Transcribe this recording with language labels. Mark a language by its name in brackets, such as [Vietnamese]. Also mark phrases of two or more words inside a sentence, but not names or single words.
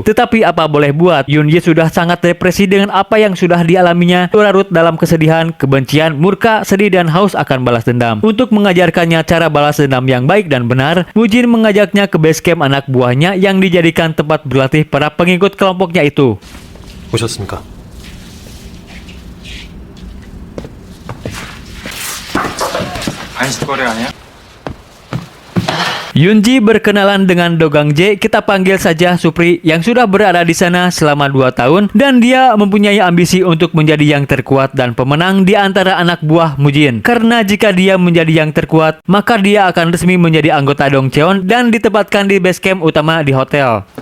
[Indonesian] Tetapi apa boleh buat, Yoonji sudah sangat depresi dengan apa yang sudah dialaminya, larut dalam kesedihan, kebencian, murka, sedih dan haus akan balas dendam. Untuk mengajarkannya cara balas dendam yang baik dan benar, Mujin mengajaknya ke [English] base camp [Indonesian] anak buahnya yang dijadikan tempat berlatih para pengikut kelompoknya itu. [Korean] 오셨습니까? 안식거리 아니야? [Indonesian] Yoonji berkenalan dengan Dogang Jae, kita panggil saja Supri, yang sudah berada di sana selama 2 tahun dan dia mempunyai ambisi untuk menjadi yang terkuat dan pemenang di antara anak buah Mujin. Karena jika dia menjadi yang terkuat, maka dia akan resmi menjadi anggota Dongcheon dan ditempatkan di [English] base camp [Indonesian] utama di hotel.